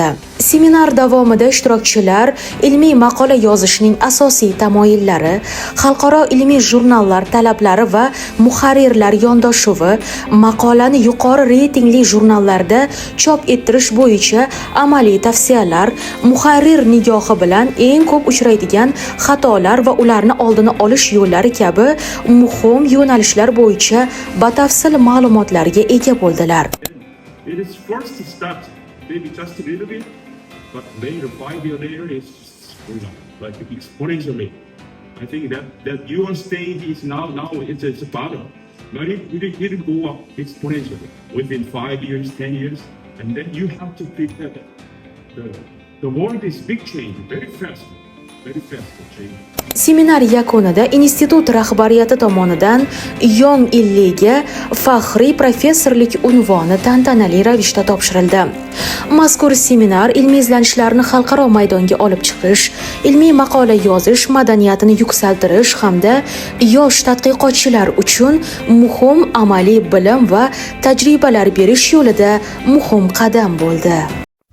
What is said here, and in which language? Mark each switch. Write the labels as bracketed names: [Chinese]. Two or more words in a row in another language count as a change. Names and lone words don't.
[Uzbek] Seminar davomida ishtirokchilar ilmiy maqola yozishning asosiy tamoyillari, xalqaro ilmiy jurnallar talablari va muharrirlar yondashuvi, maqolani yuqori reytingli jurnallarda chop ettirish bo'yicha amaliy tavsiyalar, muharrir nigohi bilan eng ko'p uchraydigan xatolar va ularni oldini olish yo'llari kabi muhim yo'nalishlar bo'yicha batafsil ma'lumotlarga ega bo'ldilar. [English] It is first to start, maybe just a little bit, but later, 5 years later, it's like exponentially. I think that your stage is now it's a bottom, but it go up exponentially within 5 years, 10 years, and then you have to prepare. The world is big change, very fast change. [Uzbek] Seminar yakunida institut rahbariyati tomonidan Yong Illiga faxriy professorlik unvoni tantanali ravishda topshirildi. Mazkur seminar ilmiy izlanishlarni xalqaro maydonga olib chiqish, ilmiy maqola yozish madaniyatini yuksaltirish hamda yosh tadqiqotchilar uchun muhim amaliy bilim va tajribalar berish yo'lida muhim qadam bo'ldi.